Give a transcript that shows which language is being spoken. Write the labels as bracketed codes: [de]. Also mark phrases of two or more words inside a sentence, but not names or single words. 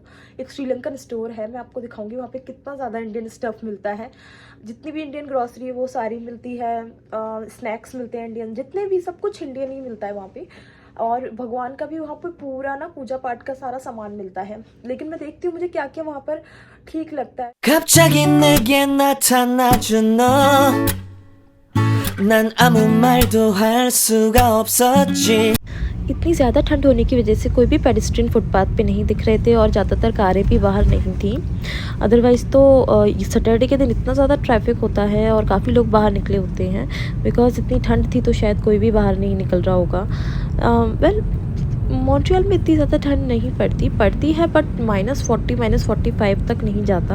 [hi] एक [en] Sri Lankan store [hi] है, मैं आपको दिखाऊंगी वहाँ पे कितना ज़्यादा [en] Indian stuff [hi] मिलता है। जितनी भी [en] Indian grocery [hi] है वो सारी मिलती है, स्नैक्स मिलते हैं इंडियन, जितने भी सब कुछ इंडियन ही मिलता है वहाँ पे। और भगवान का भी वहाँ पर पूरा ना पूजा पाठ का सारा सामान मिलता है। लेकिन मैं देखती हूँ मुझे क्या क्या वहाँ पर ठीक लगता है। [ko] 갑자기 내게 나타나준 너 난 아무 말도 할 수가 없었지 [hi] इतनी ज़्यादा ठंड होने की वजह से कोई भी [en] pedestrian footpath [hi] पे नहीं दिख रहे थे, और ज़्यादातर कारें भी बाहर नहीं थी। अदरवाइज़ तो सैटरडे के दिन इतना ज़्यादा ट्रैफिक होता है और काफ़ी लोग बाहर निकले होते हैं। बिकॉज़ इतनी ठंड थी तो शायद कोई भी बाहर नहीं निकल रहा होगा। वेल मॉन्ट्रियल में इतनी ज़्यादा ठंड नहीं पड़ती है, बट -40 -45 तक नहीं जाता।